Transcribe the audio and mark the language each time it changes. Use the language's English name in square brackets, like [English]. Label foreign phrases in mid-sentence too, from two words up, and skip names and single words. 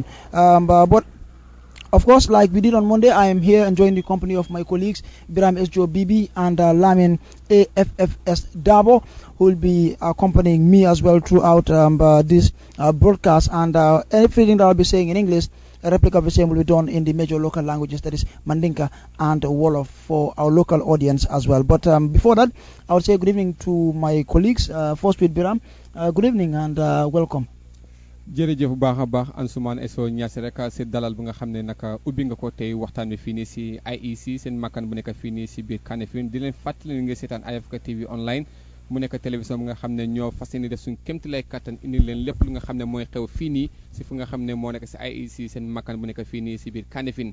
[English] But of course, like we did on Monday, I am here enjoying the company of my colleagues Biram Sjo Bibi and Lamin AFFS Dabo, who will be accompanying me as well throughout this broadcast. And everything that I'll be saying in English, a replica of the same will be done in the major local languages, that is Mandinka and Wolof, for our local audience as well. But before that, I would say good evening to my colleagues. First with Biram, good evening and welcome. [Wolof] jërëjëf bu baax a baax Ansoumane Eso Niass rek si dalal bu nga xam ne nag ubbi nga ko tey waxtaan wi fii nii si IEC seen makkaan bu nekk fii nii si biir Kanifing di leen fàttali nga seetaan Africa TV online mu nekk télévision bu nga xam ne ñoo fas yéene def suñu kéemtalaay kattan indi leen lépp lu nga xam ne mooy xew fii nii si fu nga xam ne moo nekk si IEC seen makkaan bu nekk fii nii si biir Kanifing.